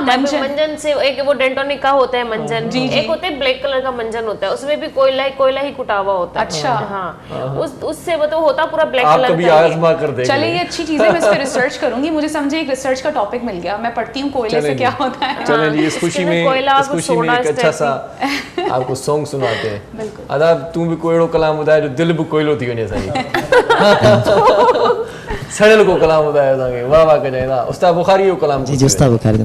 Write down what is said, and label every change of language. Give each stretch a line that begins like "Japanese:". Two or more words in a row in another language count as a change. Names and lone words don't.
Hindi: मिलता है, मंजन से एक वो डेंटोनिक का होता है मंजन, एक होता है
English: black color
Hindi: का मंजन होता है, उसमें भी कोयला ही कुटा हुआ होता है। अच्छा। हाँ, उससे वो तो होता पूरा ब्लैक आप कलर कभी का। आजमा कर देखें। चलिए ये अच्छी चीज़ है, मैं इस पर रिसर्च करूंगी। मुझे समझे एक रिसर्च का टॉपिक मिल गया, मैं पढ़ती हूँ कोयले से क्या होता है। चलें जी, इस खुशी में कोयला इस खुशी में सोडा एक अच्छा सा आपको सॉन्ग सुनाते हैं। बिल्कुल।
Sindhi: अदा तू भी कोयड़ो कलाम ॿुधाए जो दिल भी कोयलो थी वञे साईं। सड़ियल को कलाम ॿुधायो असांखे, वाह वाह कजाईं था। उस्ताद बुखारी जो कलाम जी जी उस्ताद बुखारी।